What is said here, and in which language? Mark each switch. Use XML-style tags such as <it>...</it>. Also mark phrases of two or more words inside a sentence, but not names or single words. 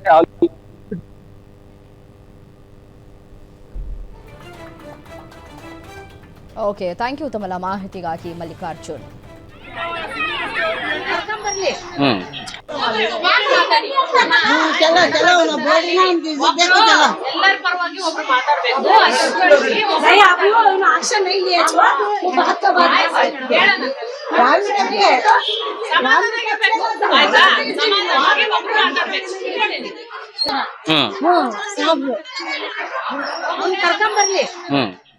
<en>OK, thank you</en> <kn>ತಮ್ಮ ಮಾಹಿತಿಗಾಗಿ ಮಲ್ಲಿಕಾರ್ಜುನ್. ಎಲ್ಲರ ಪರವಾಗಿ ಒಬ್ರು ಮಾತಾಡ್ಬೇಕು.</kn> <hi>ಆಕ್ಷನ್ नहीं है वो बात का बात</hi> <kn>ಸಮಾಧಾನವಾಗಿ ಒಬ್ರು ಮಾತಾಡ್ಬೇಕು. ಕರ್ಕೊಂಡ್ ಬರ್ಲಿ.</kn>